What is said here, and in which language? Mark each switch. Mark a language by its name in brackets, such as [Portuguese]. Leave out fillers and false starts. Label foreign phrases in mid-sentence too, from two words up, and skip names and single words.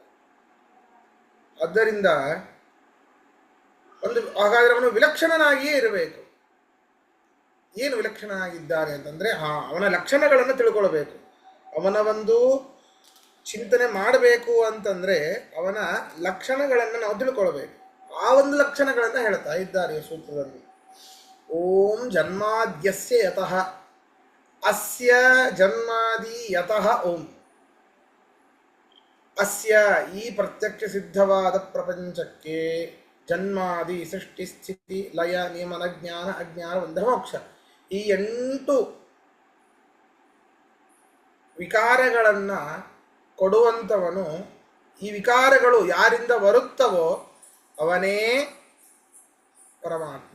[Kannada] ಆದ್ದರಿಂದ ಹಾಗಾದ್ರೆ ಅವನು ವಿಲಕ್ಷಣನಾಗಿಯೇ ಇರಬೇಕು. ಏನು ವಿಲಕ್ಷಣನಾಗಿದ್ದಾನೆ ಅಂತಂದ್ರೆ ಅವನ ಲಕ್ಷಣಗಳನ್ನು ತಿಳ್ಕೊಳ್ಬೇಕು. ಅವನ ಒಂದು ಚಿಂತನೆ ಮಾಡಬೇಕು ಅಂತಂದ್ರೆ ಅವನ ಲಕ್ಷಣಗಳನ್ನು ನಾವು ತಿಳ್ಕೊಳ್ಬೇಕು. ಆ ಒಂದು ಲಕ್ಷಣಗಳನ್ನು ಹೇಳ್ತಾ ಇದ್ದಾರೆ ಈ ಸೂತ್ರದಲ್ಲಿ. [Sanskrit] ಓಂ ಜನ್ಮಾದ್ಯಸ್ಯ ಯತಃ ಅಸ್ಯ ಜನ್ಮಾದಿ ಯತಃ ಓಂ. [Kannada] ಅಸ್ಯ ಈ ಪ್ರತ್ಯಕ್ಷ ಸಿದ್ಧವಾದ ಪ್ರಪಂಚಕ್ಕೆ ಜನ್ಮಾದಿ ಸೃಷ್ಟಿ ಸ್ಥಿತಿ ಲಯ ನಿಯಮನ ಜ್ಞಾನ ಅಜ್ಞಾನ ಬಂಧ ಮೋಕ್ಷ ಈ 8 ವಿಕಾರಗಳನ್ನು ಕೊಡುವಂಥವನು. ಈ ವಿಕಾರಗಳು ಯಾರಿಂದ ಬರುತ್ತವೋ ಅವನೇ ಪರಮಾತ್ಮ.